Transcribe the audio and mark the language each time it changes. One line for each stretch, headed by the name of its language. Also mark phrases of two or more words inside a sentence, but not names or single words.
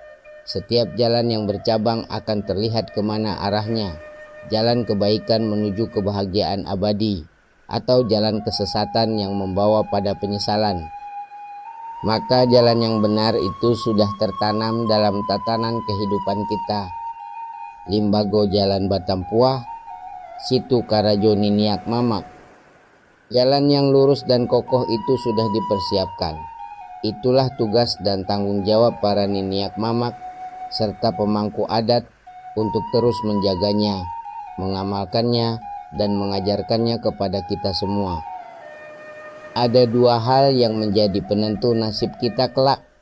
Indonesian: Setiap jalan yang bercabang akan terlihat kemana arahnya. Jalan kebaikan menuju kebahagiaan abadi, atau jalan kesesatan yang membawa pada penyesalan. Maka jalan yang benar itu sudah tertanam dalam tatanan kehidupan kita.
Minangkabau: Limbago jalan Batampuah, situ Karajo niniak mamak.
Indonesian: Jalan yang lurus dan kokoh itu sudah dipersiapkan. Itulah tugas dan tanggung jawab para
Minangkabau: niniak mamak
Indonesian: serta pemangku adat untuk terus menjaganya, mengamalkannya, dan mengajarkannya kepada kita semua. Ada dua hal yang menjadi penentu nasib kita kelak.